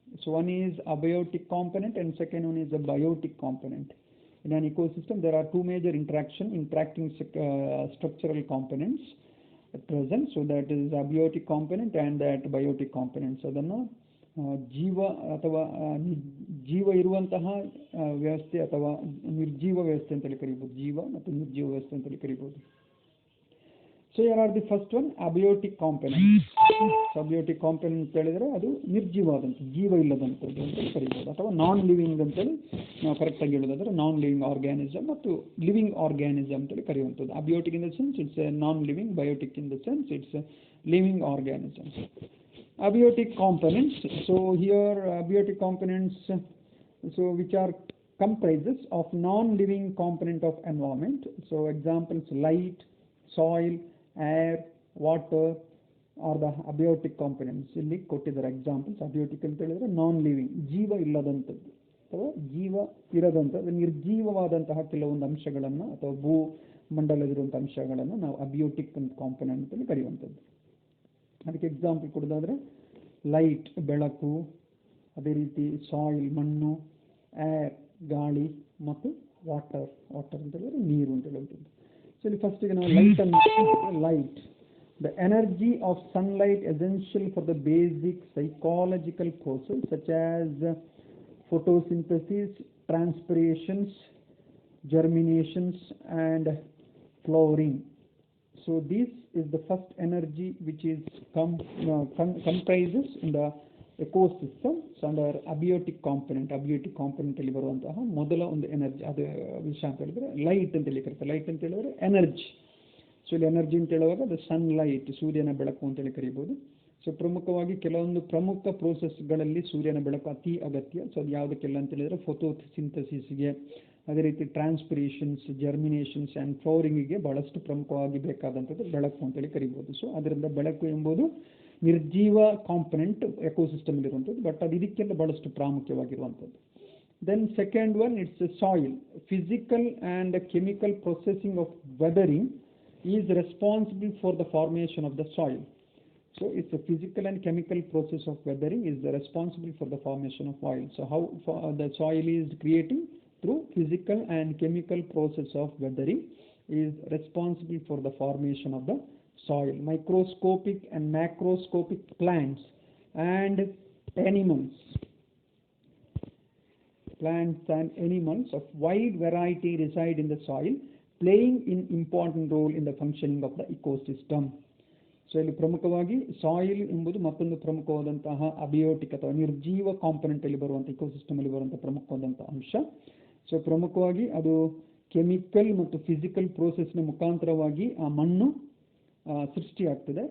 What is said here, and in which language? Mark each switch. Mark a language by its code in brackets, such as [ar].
[en] So one is abiotic component and second one is a biotic component. In an ecosystem there are two major interacting structural components present. So that is abiotic component and that biotic component. [kn] So ಅದನ್ನು ಜೀವ ಅಥವಾ ಜೀವ ಇರುವಂತಹ ವ್ಯವಸ್ಥೆ ಅಥವಾ ನಿರ್ಜೀವ ವ್ಯವಸ್ಥೆ ಅಂತೇಳಿ ಕರಿಬೋದು. ಜೀವ ಮತ್ತು ನಿರ್ಜೀವ ವ್ಯವಸ್ಥೆ ಅಂತೇಳಿ ಕರಿಬೋದು. [en] So here are the first one, abiotic component. So abiotic component [kn] ಅಂತ ಹೇಳಿದ್ರೆ ಅದು ನಿರ್ಜೀವವಾದಂಥ ಜೀವ ಇಲ್ಲದಂಥದ್ದು ಅಂತ ಕರಿಬೋದು ಅಥವಾ ನಾನ್ ಲಿವಿಂಗ್ ಅಂತೇಳಿ ನಾವು ಕರೆಕ್ಟಾಗಿ ಹೇಳೋದಾದ್ರೆ ನಾನ್ ಲಿವಿಂಗ್ ಆರ್ಗ್ಯಾನಿಸಮ್ ಮತ್ತು ಲಿವಿಂಗ್ ಆರ್ಗ್ಯಾನಿಸಮ್ ಅಂತೇಳಿ ಕರೆಯುವಂಥದ್ದು. [en] Abiotic in the sense it's a non living, biotic in the sense it's living organism. Abiotic components. So here abiotic components, so which are comprises of non-living component of environment. So examples light, soil, air, water are the abiotic components. [kn] ಇಲ್ಲಿ ಕೊಟ್ಟಿದ್ದಾರೆ examples. Abiotic ಅಂತ ಹೇಳಿದ್ರೆ non living, ಜೀವ ಇಲ್ಲದಂಥದ್ದು ಅಥವಾ ಜೀವ ಇರದಂಥದ್ದು ನಿರ್ಜೀವವಾದಂತಹ ಕೆಲವೊಂದು ಅಂಶಗಳನ್ನು ಅಥವಾ ಭೂ ಮಂಡಲದಲ್ಲಿರುವಂಥ ಅಂಶಗಳನ್ನು ನಾವು ಅಬಿಯೋಟಿಕ್ ಕಾಂಪೊನೆಂಟ್ ಅಂತೇಳಿ ಕರೆಯುವಂಥದ್ದು. ಅದಕ್ಕೆ ಎಕ್ಸಾಂಪಲ್ ಕೊಡೋದಾದ್ರೆ ಲೈಟ್ ಬೆಳಕು, ಅದೇ ರೀತಿ ಸಾಯಿಲ್ ಮಣ್ಣು, ಏರ್ ಗಾಳಿ ಮತ್ತು ವಾಟರ್ ಅಂತ ಹೇಳಿದ್ರೆ ನೀರು ಅಂತ ಹೇಳುವಂಥದ್ದು. ಸೊ ಇಲ್ಲಿ ಫಸ್ಟಿಗೆ ನಾವು [en] Light the energy of sunlight essential for the basic psychological process such as photosynthesis, transpirations, germinations and flowering. So this is the first energy which is comprises in the ecosystem. So under abiotic component [kn] ಅಲ್ಲಿ ಬರುವಂತಹ ಮೊದಲ ಒಂದು energy ಅದು ವಿಷಯ ಅಂತ ಹೇಳಿದ್ರೆ light ಅಂತ ಹೇಳಿ ಕರೀತಾರೆ. ಲೈಟ್ ಅಂತ ಹೇಳಿದ್ರೆ ಎನರ್ಜಿ. ಸೊ ಇಲ್ಲಿ ಎನರ್ಜಿ ಅಂತ ಹೇಳುವಾಗ ಅದು ಸನ್ಲೈಟ್, ಸೂರ್ಯನ ಬೆಳಕು ಅಂತೇಳಿ ಕರೀಬೋದು. ಸೊ ಪ್ರಮುಖವಾಗಿ ಕೆಲವೊಂದು ಪ್ರಮುಖ ಪ್ರೋಸೆಸ್ಗಳಲ್ಲಿ ಸೂರ್ಯನ ಬೆಳಕು ಅತಿ ಅಗತ್ಯ. ಸೊ ಅದು ಯಾವುದಕ್ಕೆಲ್ಲ ಅಂತ ಹೇಳಿದ್ರೆ ಫೋಟೋಸಿಂಥಸಿಸ್ಗೆ, ಅದೇ ರೀತಿ ಟ್ರಾನ್ಸ್ಪಿರೇಷನ್ಸ್, ಜರ್ಮಿನೇಷನ್ಸ್ ಆ್ಯಂಡ್ ಫ್ಲವರಿಂಗಿಗೆ ಬಹಳಷ್ಟು ಪ್ರಮುಖವಾಗಿ ಬೇಕಾದಂಥದ್ದು ಬೆಳಕು ಅಂತೇಳಿ ಕರಿಬೋದು. ಸೊ ಅದರಿಂದ ಬೆಳಕು ಎಂಬುದು ನಿರ್ಜೀವ ಕಾಂಪೊನೆಂಟ್ ಎಕೋಸಿಸ್ಟಮ್ ಇರುವಂಥದ್ದು, ಬಟ್ ಅದು ಇದಕ್ಕೆಲ್ಲ ಬಹಳಷ್ಟು ಪ್ರಾಮುಖ್ಯವಾಗಿರುವಂಥದ್ದು. [en] Then second one, it's the soil. Physical and chemical processing of weathering is responsible for the formation of the soil. So it's a physical and chemical process of weathering is responsible for the formation of soil. So how the soil is creating? Through physical and chemical process of weathering is responsible for the formation of the soil. Microscopic and macroscopic plants and animals. Plants and animals of wide variety reside in the soil, playing an important role in the functioning of the ecosystem. [kn] So ಇಲ್ಲಿ ಪ್ರಮುಖವಾಗಿ soil ಎಂಬುದು ಮತ್ತೊಂದು ಪ್ರಮುಖವಾದಂತಹ abiotic ಅಥವಾ ನಿರ್ಜೀವ component ಅಲ್ಲಿ ಬರುವಂಥ ecosystem ಅಲ್ಲಿ ಬರುವಂತಹ ಪ್ರಮುಖವಾದಂತಹ ಅಂಶ. ಸೊ ಪ್ರಮುಖವಾಗಿ ಅದು ಕೆಮಿಕಲ್ ಮತ್ತು ಫಿಸಿಕಲ್ ಪ್ರೋಸೆಸ್ನ ಮುಖಾಂತರವಾಗಿ ಆ ಮಣ್ಣು ಸೃಷ್ಟಿಯಾಗ್ತದೆ.